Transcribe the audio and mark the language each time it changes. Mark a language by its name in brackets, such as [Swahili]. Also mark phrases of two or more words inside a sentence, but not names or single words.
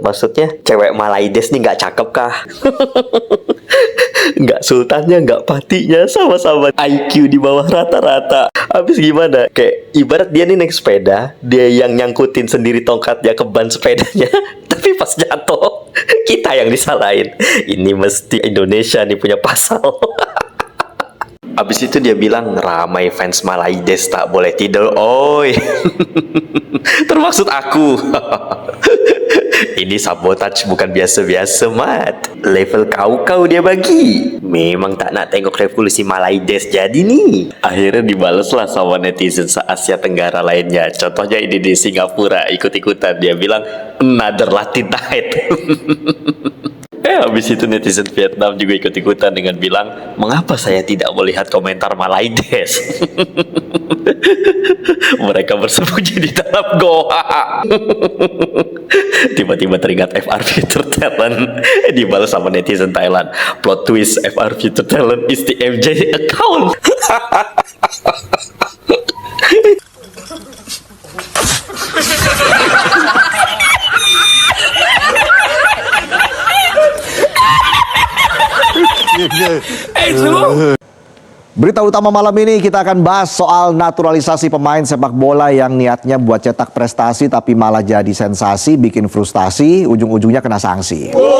[Indonesian] Maksudnya cewek Malaides nih nggak cakep kah? Nggak sultannya, nggak patinya, sama-sama IQ di bawah rata-rata. Habis gimana? Kayak ibarat dia nih naik sepeda, dia yang nyangkutin sendiri tongkatnya ke ban sepedanya. Tapi pas jatuh, kita yang disalahin. Ini mesti Indonesia nih punya pasal. Abis itu dia bilang, [Malay] ramai fans Malaides tak boleh tidur, oi. Termaksud aku. Ini sabotage bukan biasa-biasa, Mat. Level kau dia bagi. Memang tak nak tengok revolusi Malaides jadi nih. [Indonesian] Akhirnya dibalas lah sama netizen se-Asia Tenggara lainnya. Contohnya ini di Singapura, ikut-ikutan. Dia bilang, [English] another Latin night. [Indonesian] Habis itu netizen Vietnam juga ikut-ikutan dengan bilang, mengapa saya tidak melihat komentar Malaides? Mereka bersembunyi di dalam goa. Tiba-tiba teringat FR Future Talent. Dibalas sama netizen Thailand. [English] Plot twist, FR Future Talent is the MJ account. [Indonesian] Berita utama malam ini kita akan bahas soal naturalisasi pemain sepak bola yang niatnya buat cetak prestasi tapi malah jadi sensasi, bikin frustasi, ujung-ujungnya kena sanksi.